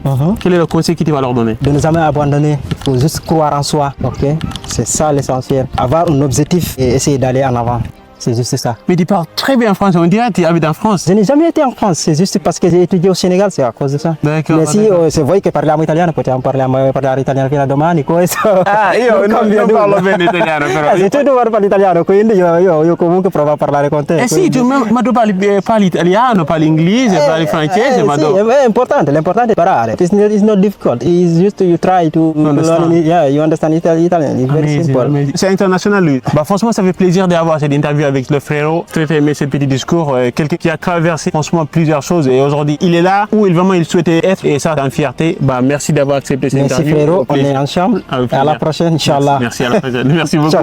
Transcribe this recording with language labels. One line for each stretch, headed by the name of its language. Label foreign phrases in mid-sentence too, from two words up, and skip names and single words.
French: Quel est le conseil que tu vas leur donner? De ne jamais abandonner. Il faut juste croire en soi. C'est ça l'essentiel. Avoir un objectif et essayer d'aller en avant. C'est juste ça. Mais tu parles très bien français, on dirait que tu habites en France. Je n'ai jamais été en France, c'est juste parce que j'ai étudié au Sénégal, c'est à cause de ça. D'accord, Mais si d'accord.
Italian: se vuoi che parliamo italiano, possiamo parlare italiano fino a domani, questo. Ah, io non parlo bene italiano però. Se tu non parli italiano, quindi io comunque provo a parlare con te. Eh sì, ma tu parli italiano, parli inglese, parli francese, ma sì, tu... è importante, l'importante è imparare.
English: It's not difficult. It's just you try to Understand. learn. Yeah, you understand Italian. It's very Amazing, simple. amazing.
French: C'est international lui. Bah franchement ça fait plaisir d'avoir cette interview avec le frérot. Très aimé ce petit discours. Quelqu'un qui a traversé franchement plusieurs choses et aujourd'hui il est là où il souhaitait être et ça c'est une fierté. Bah merci d'avoir accepté cette Merci interview. frérot, Au on est plaisir. ensemble. Avec À la plaisir. prochaine,
Arabic: Inch'Allah.
French: Merci à la prochaine. Merci beaucoup.